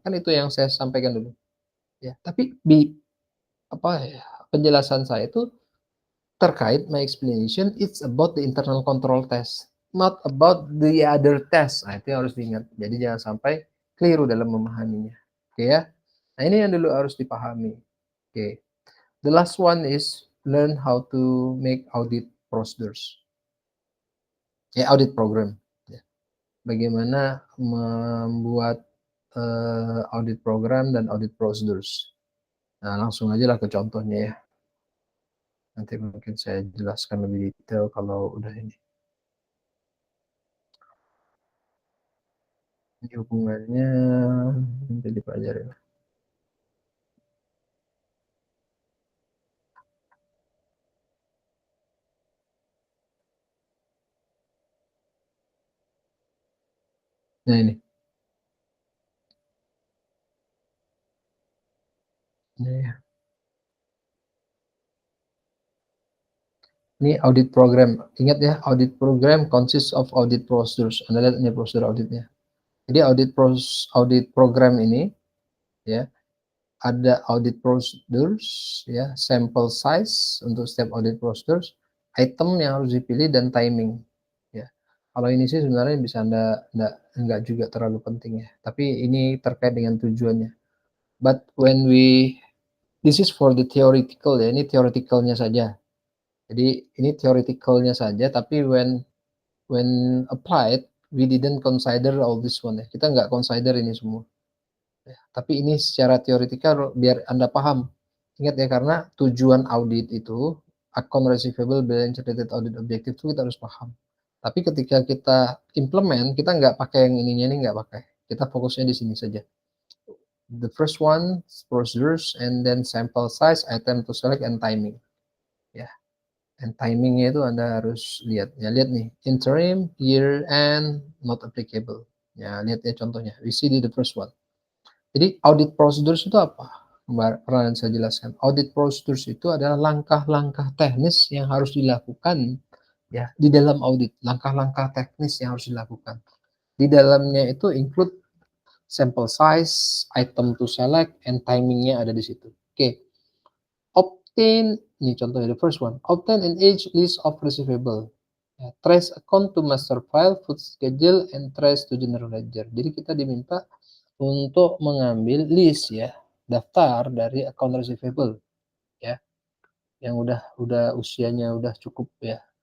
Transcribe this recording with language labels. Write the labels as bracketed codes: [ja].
[id] Kan itu yang saya sampaikan dulu. Ya, tapi apa ya, penjelasan saya itu terkait [en] my explanation it's about the internal control test, not about the other test. [id] Nah, itu yang harus diingat. Jadi jangan sampai keliru dalam memahaminya. Oke ya. Nah, ini yang dulu harus dipahami. Oke. [en] The last one is learn how to make audit procedures. [id] Ya, audit program. Ya. Bagaimana membuat audit program dan audit procedures. Nah, langsung aja lah ke contohnya ya. Nanti mungkin saya jelaskan lebih detail kalau udah ini. Ini hubungannya nanti dipelajarin. Nah ini. Ini ya. Ini audit program. Ingat ya, [en] audit program consists of audit procedures. [id] Anda lihat ini prosedur auditnya. Jadi audit program ini ya, ada audit procedures ya, sample size untuk setiap audit procedures, item yang harus dipilih dan timing ya. Kalau ini sih sebenarnya bisa Anda enggak juga terlalu penting ya. Tapi ini terkait dengan tujuannya. [en] But when this is for the theoretical ya, [id] ini theoreticalnya saja. Jadi ini theoreticalnya saja, tapi [en] when applied, we didn't consider all this one ya. [id] Kita nggak consider ini semua. Ya, tapi ini secara teoretikal biar Anda paham. Ingat ya, karena tujuan audit itu, account receivable, balance sheet, related audit objective itu kita harus paham. Tapi ketika kita implement, kita nggak pakai yang ininya ini, nggak pakai. Kita fokusnya di sini saja. [en] The first one, procedures, and then sample size, item to select, and timing. [id] Ya, and timingnya itu Anda harus lihat. Ya, lihat nih, interim, year, and not applicable. Ya, lihat ya contohnya. [en] We see the first one. [id] Jadi audit procedures itu apa? Pernah saya jelaskan. Audit procedures itu adalah langkah-langkah teknis yang harus dilakukan ya di dalam audit. Langkah-langkah teknis yang harus dilakukan. Di dalamnya itu include sample size, item to select, and timingnya ada di situ. Oke. Obtain, ini contohnya the first one. [en] Obtain an age list of receivable. Ya, trace account to master file, food schedule, and trace to general ledger. [id] Jadi kita diminta untuk mengambil list ya, daftar dari account receivable ya, yang udah usianya udah cukup ya.